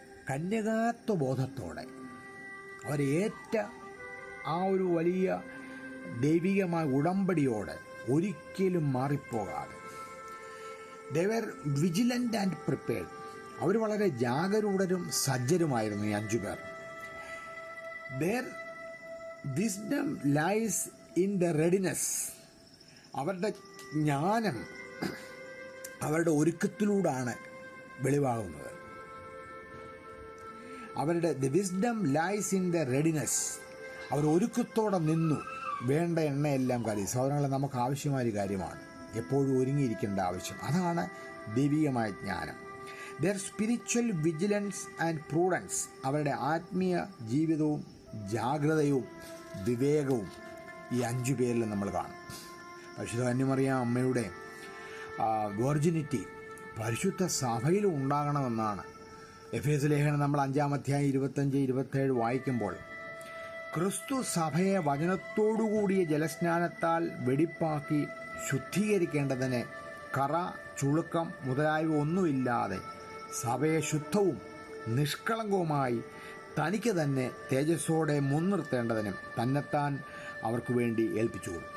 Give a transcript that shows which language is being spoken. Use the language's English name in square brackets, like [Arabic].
[Malayalam] കന്യകാത്വ ബോധത്തോടെ അവരേറ്റ ആ ഒരു വലിയ ദൈവികമായ ഉടമ്പടിയോടെ ഒരിക്കലും മാറിപ്പോകാതെ [English] they were vigilant and prepared. [Malayalam] അവർ വളരെ ജാഗരൂകരും സജ്ജരുമായിരുന്നു ഈ 5 പേർ. [English] their wisdom lies in the readiness. [Malayalam] അവരുടെ ജ്ഞാനം അവരുടെ ഒരുക്കത്തിലൂടെയാണ് വെളിവാകുന്നത്. [English] the wisdom lies in the readiness. [Malayalam] അവർ ഒരുക്കത്തോടെ നിന്നു. വേണ്ട എണ്ണയെല്ലാം കാര്യം സഹോദരങ്ങളെ നമുക്ക് ആവശ്യമായ കാര്യമാണ് എപ്പോഴും ഒരുങ്ങിയിരിക്കേണ്ട ആവശ്യം. അതാണ് ദൈവികമായ ജ്ഞാനം. [English] their spiritual vigilance and prudence. [Malayalam] അവരുടെ ആത്മീയ ജീവിതവും ജാഗ്രതയും വിവേകവും ഈ 5 പേരിൽ നമ്മൾ കാണും. പരിശുദ്ധ കന്യമറിയാം അമ്മയുടെ വെർജിനിറ്റി പരിശുദ്ധ സഭയിലും ഉണ്ടാകണമെന്നാണ് എഫേസ്യ ലേഖനം നമ്മൾ 5-ാം അധ്യായം 25-27 വായിക്കുമ്പോൾ, ക്രിസ്തു സഭയെ വചനത്തോടുകൂടിയ ജലസ്നാനത്താൽ വെടിപ്പാക്കി ശുദ്ധീകരിക്കേണ്ടതിന് കറ ചുളുക്കം മുതലായവ ഒന്നുമില്ലാതെ സഭയെ ശുദ്ധവും നിഷ്കളങ്കവുമായി തനിക്ക് തന്നെ തേജസ്സോടെ മുൻനിർത്തേണ്ടതിനും തന്നെത്താൻ അവർക്ക് വേണ്ടി ഏൽപ്പിച്ചു.